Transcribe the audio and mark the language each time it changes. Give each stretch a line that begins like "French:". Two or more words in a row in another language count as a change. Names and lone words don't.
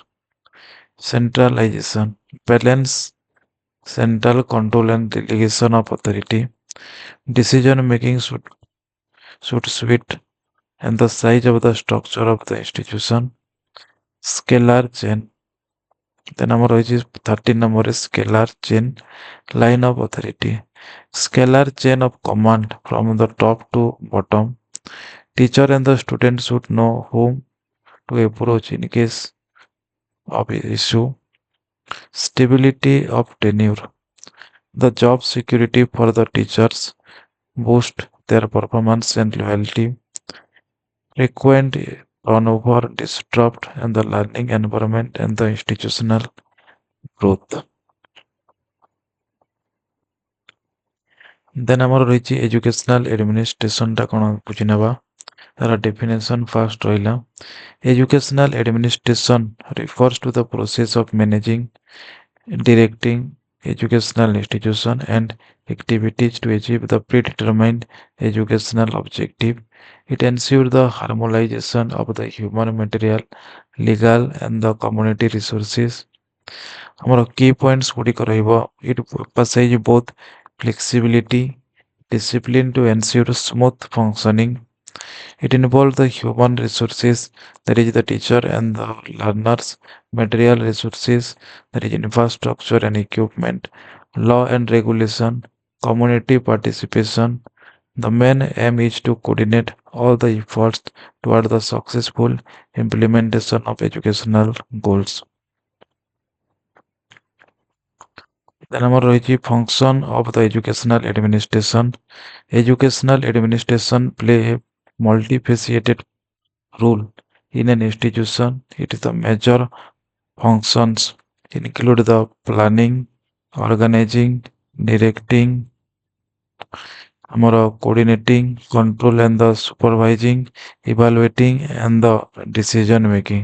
English: Centralization. Balance central control and delegation of authority. Decision making should suit and the size of the structure of the institution. Scalar chain. Then
Odia: ଆମର ରହିଛି
English: 13 number is scalar chain line of authority. Scalar chain of command from the top to bottom. Teacher and the student should know whom to approach in case of issue. Stability of tenure. The job security for the teachers boost their performance and loyalty. Frequent turnover disrupt and the learning environment and the institutional growth.
Odia: Then ଆମର ରହିଛି
English: educational administration
Odia: ଟା କଣ ବୁଝି ନେବା. ତାର
English: definition first
Odia: ରହିଲା.
English: Educational administration refers to the process of managing, directing educational institution and activities to achieve the predetermined educational objective. It ensures the harmonization of the human material, legal and the community resources.
Odia: ଆମର
English: key points
Odia: ଗୁଡ଼ିକ ରହିବ.
English: It emphasizes both flexibility, discipline to ensure smooth functioning. It involves the human resources, that is the teacher and the learners, material resources, that is infrastructure and equipment, law and regulation, community participation. The main aim is to coordinate all the efforts toward the successful implementation of educational goals. Then
Odia: ଆମର ରହିଛି
English: function of the educational administration. Educational administration play a multifaceted role in an institution. It is the major functions include the planning, organizing, directing, ଆମର coordinating, control and the supervising, evaluating and the decision making.